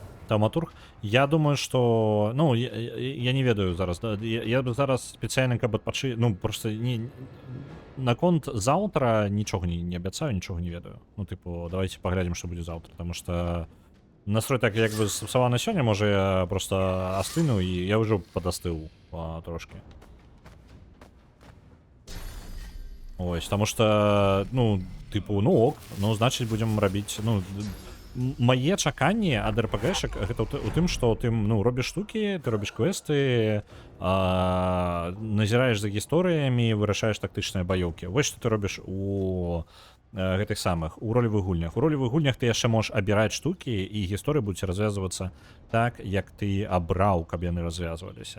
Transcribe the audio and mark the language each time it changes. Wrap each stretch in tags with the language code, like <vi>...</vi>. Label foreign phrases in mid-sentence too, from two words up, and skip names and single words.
<be>Тауматург.</be> <ru>Я думаю, что...</ru> <be>Ну, я не ведаю зараз. Да? Я б зараз спеціально, каб адпачы... Ну, просто наконт заўтра нічога не абяцаю, нічога не ведаю. Ну, типу, давайте паглядзім, што будзе заўтра,</be> <ru>потому что</ru> <be>настрой так як бы сапсаваны сёння, можа я просто астыну, і я ўжо падастыў трошки. Ось,</be> <ru>потому что, ну, типу, ну ок, ну, значит, будем</ru> <be>рабіць, ну, мае чаканні ад РПГшек гэта у тым, што ты, ну, робіш штукі, ты робіш квесты, назіраеш за гісторыямі, вырашаеш тактычныя баёўкі. Вось што ты робіш у гэтых самых, у ролевых гульнях. У ролевых гульнях ты яшчэ можаш абіраць штукі, і гісторыі будуць развязвацца так, як ты абраў, каб яны развязваліся.</be>